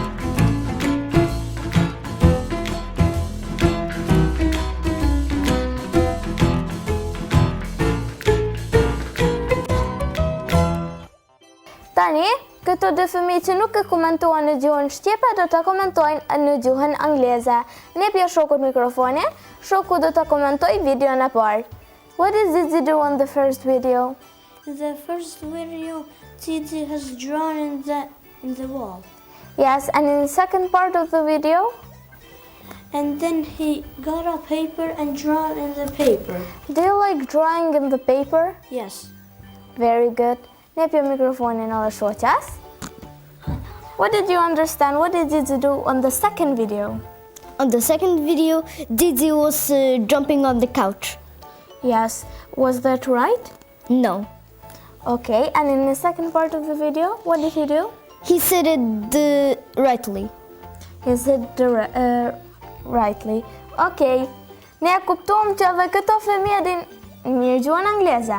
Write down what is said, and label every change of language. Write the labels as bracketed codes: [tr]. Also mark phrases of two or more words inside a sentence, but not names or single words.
[sq] Tani, këto dy fëmijë që nuk e komentuan në gjuhën shqipe, do të komentojnë në gjuhën angleze. Ne pja shokut mikrofonin, shoku do të komentoj videon e parë. [en] What did Gigi do on the first video? The first video, Gigi has drawn in the wall. Yes, and in the second part of the video? And then he got a paper and drawn in the paper. Do you like drawing in the paper? Yes. Very good. [sq] Ne pja mikrofonin edhe shoqas. [en] What did you understand? What did Gigi do on the second video? On the second video, Gigi was jumping on the couch. Yes. Was that right? No. Okay, and in the second part of the video, what did he do? He said it rightly. He said rightly. [sq] Okay, ne e kuptuam që edhe këto fëmijë din mirë gjuhën angleze.